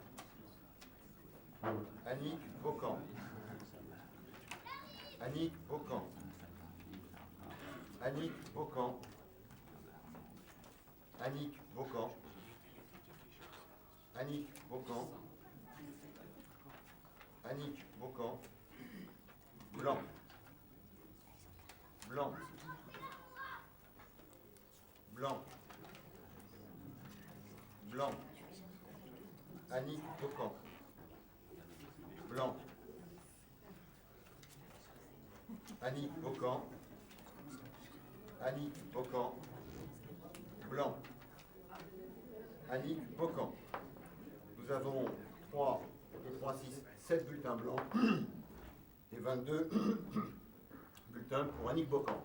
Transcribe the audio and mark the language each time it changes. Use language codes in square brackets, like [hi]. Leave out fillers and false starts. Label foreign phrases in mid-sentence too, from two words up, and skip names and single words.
[fr] Annick Beaucamp. Annick Beaucamp. Annick Beaucamp. Annick Beaucamp. Annick Beaucamp. Annick Beaucamp. Blanc. Blanc. Blanc. Blanc. Annick Beaucamp. Blanc. Annick Beaucamp. Annick Beaucamp. Blanc. Annick Beaucamp. Nous avons 3 et 3, 6, 7 bulletins blancs et 22 bulletins pour Annick Beaucamp.